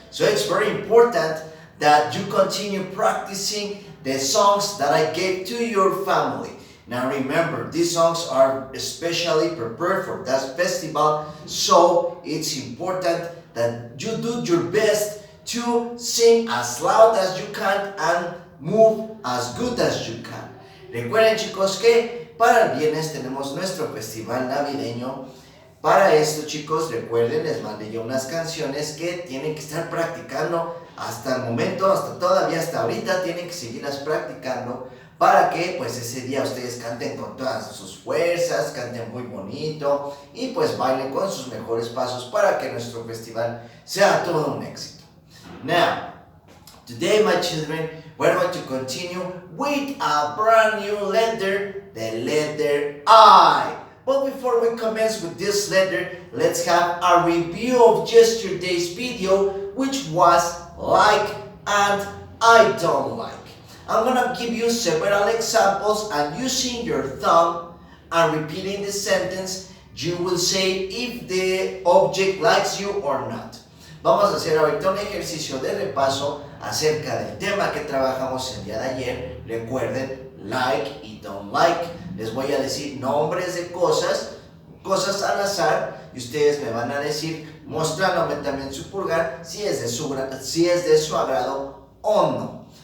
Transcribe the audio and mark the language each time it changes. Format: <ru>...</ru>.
<en>So it's very important that you continue practicing the songs that I gave to your family. Now remember, these songs are especially prepared for that festival, so it's important that you do your best to sing as loud as you can and move as good as you can.</en> <es>Recuerden, chicos, que para el viernes tenemos nuestro festival navideño. Para esto, chicos, recuerden, les mandé yo unas canciones que tienen que estar practicando hasta el momento, hasta ahorita tienen que seguirlas practicando para que pues ese día ustedes canten con todas sus fuerzas, canten muy bonito y pues bailen con sus mejores pasos para que nuestro festival sea todo un éxito.</es> <en>Now, today, my children, we're going to continue with a brand new letter, the letter I. But before we commence with this letter, let's have a review of yesterday's video, which was like and I don't like. I'm gonna give you several examples, and using your thumb and repeating the sentence, you will say if the object likes you or not.</en> <es>Vamos a hacer ahorita un ejercicio de repaso acerca del tema que trabajamos el día de ayer. Recuerden, like y</es> <en>don't like.</en> <es>Les voy a decir nombres de cosas al azar, y ustedes me van a decir, mostrándome también su pulgar, si es de su agrado o no.</es>